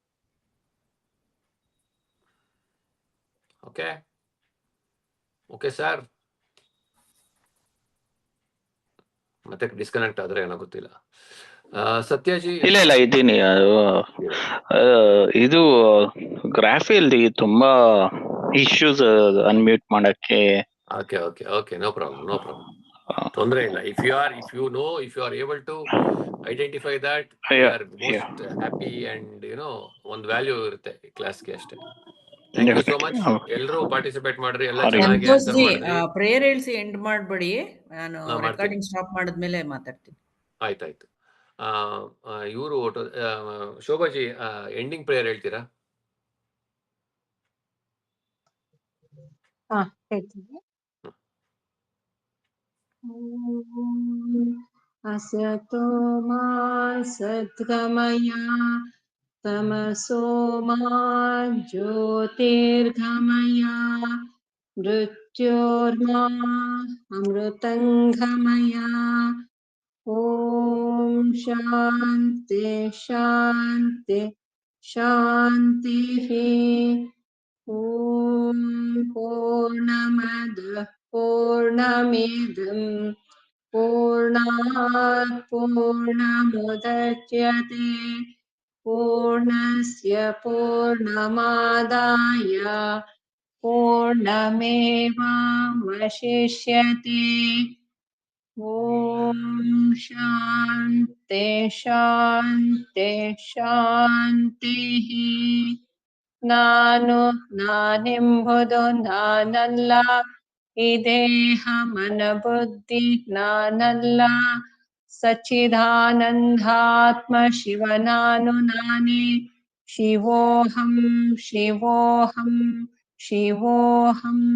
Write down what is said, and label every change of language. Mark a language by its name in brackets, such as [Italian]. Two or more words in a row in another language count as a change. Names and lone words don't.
[English] okay sir, [Kannada] ಮತ್ತೆ ಡಿಸ್ಕನೆಕ್ಟ್ ಆದ್ರೆ ಏನೋ ಗೊತ್ತಿಲ್ಲ. ಸತ್ಯಜಿ ಇಲ್ಲ ಇದ್ದೀನಿ. ಇದು ಗ್ರಾಫಿಯಲ್ಲಿ ತುಂಬಾ [English] issues unmute [Kannada] ಮಾಡಕ್ಕೆ. [English] okay no problem [Kannada] ತೊಂದ್ರೆ ಇಲ್ಲ. [English] If you are able to identify that, we are most happy and [Kannada] ಒಂದು ವ್ಯಾಲ್ಯೂ ಇರುತ್ತೆ ಕ್ಲಾಸ್ಗೆ ಅಷ್ಟೇ. [English] Thank you so much. [Kannada] ಎಲ್ಲರೂ ಪಾರ್ಟಿಸಿಪೇಟ್ ಮಾಡ್ರಿ, ಎಲ್ಲ ಚೆನ್ನಾಗಿ ಆನ್ಸರ್ ಮಾಡಿದ್ರಿ. ಪ್ರೇಯರ್ ಹೇಳ್ಸಿ ಎಂಡ್ ಮಾಡ್ಬೇಡಿ, ನಾನು [English] recording stop [Kannada] ಮಾಡಿದ್ಮೇಲೆ ಮಾತಾಡ್ತೀನಿ. ಆಯ್ತಾಯ್ತು. ಇವರು ಶೋಭಾಜಿ [English] ending prayer [Kannada] ಹೇಳ್ತೀರಾ? ಹೇಳ್ತೀನಿ. [Sanskrit] ಅಸತೋ ಮಾ ಸದ್ಗಮಯ ತಮಸೋ ಮಾ ಜ್ಯೋತಿರ್ಗಮಯ ಮೃತ್ಯೋರ್ಮಾ ಅಮೃತಂಗಮಯ. ಓಂ ಶಾಂತಿ ಶಾಂತಿ ಶಾಂತಿ. ಓಂ ಪೂರ್ಣಮದಃ ಪೂರ್ಣಮಿದಂ ಪೂರ್ಣಾತ್ ಪೂರ್ಣಮುದಚ್ಯತೆ ಪೂರ್ಣಸ್ಯ ಪೂರ್ಣಮಾದಾಯ ಪೂರ್ಣಮೇವಾವಶಿಷ್ಯತೆ. ಓಂ ಶಾಂತಿ ಶಾಂತಿ ಶಾಂತಿ. [Kannada] ನಾನೆಂಬುದು ನಾನಲ್ಲ, ಈ ದೇಹ ಮನ ಬುದ್ಧಿ ನಾನಲ್ಲ, ಸಚ್ಚಿದಾನಂದಾತ್ಮ ಶಿವ ನಾನೇ. [Sanskrit] ಶಿವೋಹಂ ಶಿವೋಹಂ ಶಿವೋಹಂ.